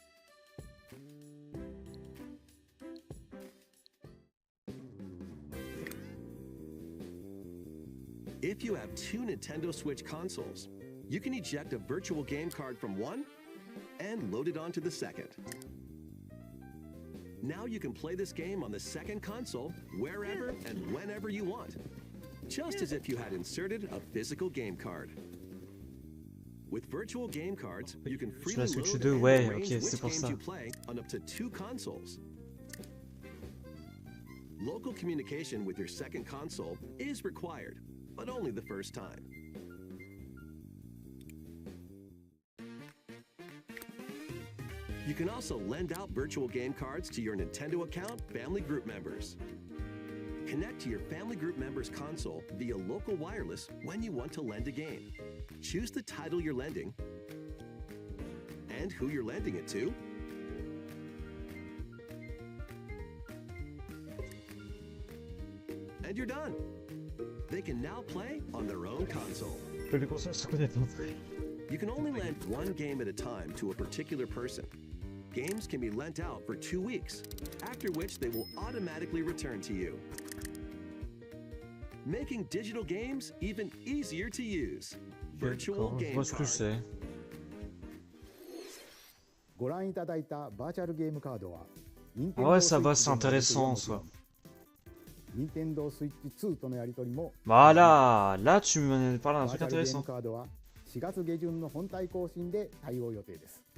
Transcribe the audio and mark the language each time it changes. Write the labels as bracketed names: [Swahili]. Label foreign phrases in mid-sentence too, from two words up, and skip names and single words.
[English] If you have two Nintendo Switch consoles, you can eject a virtual game card from one and load it onto the second. Now you can play this game on the second console wherever and whenever you want, just as if you had inserted a physical game card. With virtual game cards, you can freely Switch load 2, and [French] ouais, [English] arrange [French] ok, [English] which [French] c'est pour [English] games [French] ça. [English] you play on up to two consoles. Local communication with your second console is required, but only the first time. You can also lend out virtual game cards to your Nintendo account family group members. Connect to your family group members' console via local wireless when you want to lend a game. Choose the title you're lending and who you're lending it to. And you're done. They can now play on their own console. [French] Que les consoles se connectent entre elles. [English] You can only lend one game at a time to a particular person. Games can be lent out for 2 weeks, after which they will automatically return to you. Making digital games even easier to use. Virtual [French] D'accord, je [English] Game [French] vois ce que [English] Card. [French] c'est. [Japanese] ご覧いただいたバーチャルゲームカードは [French] Ah ouais, ça va, c'est intéressant en soi. [Japanese] Nintendo Switch 2とのやり取りも [French] Voilà, là tu me parles d'un [Japanese] バー [French] truc [Japanese] チャルゲーム [French] intéressant. [Japanese] カードは4月下旬の本体更新で対応予定です。